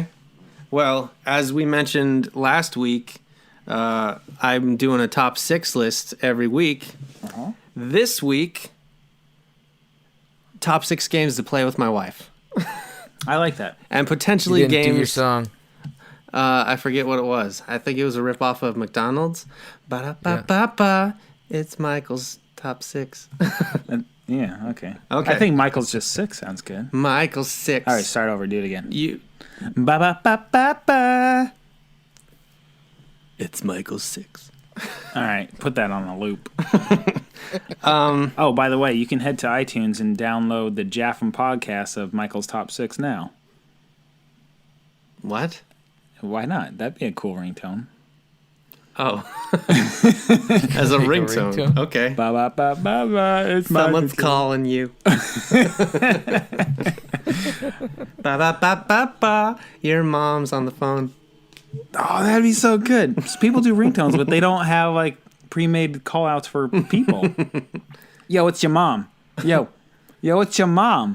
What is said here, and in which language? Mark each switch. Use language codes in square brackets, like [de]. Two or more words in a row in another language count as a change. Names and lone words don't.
[en] Well, as we mentioned last week, I'm doing a top 6 list every week. Uh-huh. This week, top 6 games to play with my wife. I like that. And potentially you didn't games... do your song. I forget what it was. I think it was a ripoff of McDonald's. Ba-da-ba-ba-ba. It's Michael's top 6. Yeah, okay. Okay. I think Michael's just 6 sounds good. Michael's 6. All right, start over. Do it again. You... Ba-ba-ba-ba-ba. It's Michael's 6. All right, put that on a loop. Oh, by the way, you can head to iTunes and download the JAFMM podcast of Michael's Top 6 now. What? Why not? That'd be a cool ringtone. Oh. As a ringtone. Okay. Ba ba ba ba ba. It's Someone's calling you. Ba ba ba ba ba. Your mom's on the phone. Oh, that'd be so good. People do ringtones, but they don't have like pre-made call-outs for people. Yo, it's your mom. Yo, it's your mom.